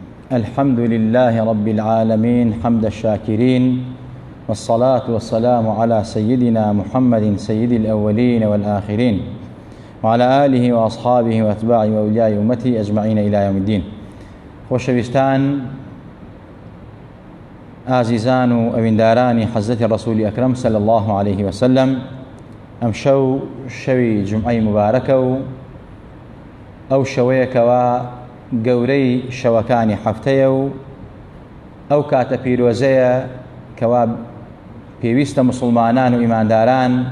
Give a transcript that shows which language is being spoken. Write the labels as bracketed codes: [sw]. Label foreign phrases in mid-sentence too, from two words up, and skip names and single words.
[ar] الحمد لله رب العالمين حمد الشاكرين، والصلاة والسلام على سيدنا محمد سيد الأولين والآخرين، وعلى آله وأصحابه وأتباعه وأولياء أمته أجمعين إلى يوم الدين. [ckb] خۆشەویستان ئازیزان و ئەویندارانی حەزرەتی ڕەسوولی ئەکرەم [ar] صلی الله عليه وسلم، [ckb] ئەم شەوی جومعەی مبارەکە و ئەو شەوەیەکەوە گەورەی شەوەکانی هەفتەیە و ئەو کاتە پیرۆزەیە کەوا پێویستە مسلمانان و ئیمانداران